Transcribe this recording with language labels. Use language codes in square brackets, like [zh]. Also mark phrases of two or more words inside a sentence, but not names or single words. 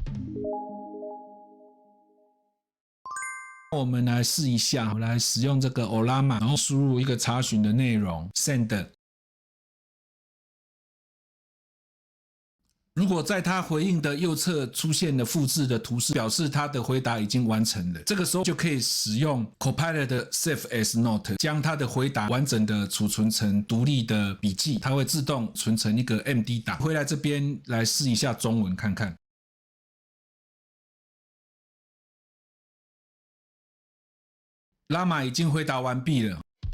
[zh] 我們來試一下，我來使用這個 Ollama， 然後輸入一個查詢的內容 Send。如果在它回應的右側出現了複製的圖示，表示它的回答已經完成了。這個時候就可以使用 Copilot 的 [en] Save as Note， [zh] 將它的回答完整的儲存成獨立的筆記，它會自動存成一個 MD 檔。回來這邊來試一下中文看看。Llama 已經回答完畢了。